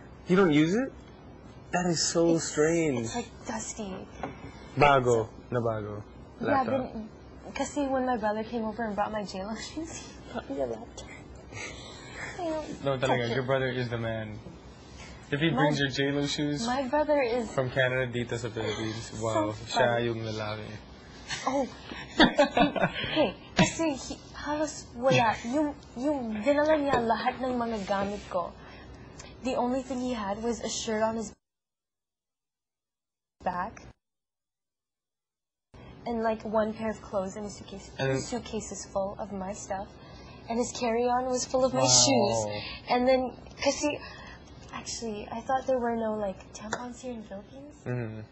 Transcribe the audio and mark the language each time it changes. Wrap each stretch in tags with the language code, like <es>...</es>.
<en>You don't use it? That is so strange. It's like dusty.</en> <tl>Bago. Na bago.</tl> <en>Yeah, Laptop. kasi when my brother came over and brought my JLo shoes, he brought me a laptop. No, talaga, your brother is the man. If he brings your JLo shoes my brother is</en> <tl>from Canada dito sa Philippines, wow, siya yung lalaki. Oh, hey, kasi halos wala. Yung dinala niya lahat ng mga gamit ko.</tl> <en>The only thing he had was a shirt on his back. And like one pair of clothes in his suitcase. His suitcase is full of my stuff. And his carry-on was full of my shoes. And then, actually, I thought there were no like tampons here in the Philippines.</en>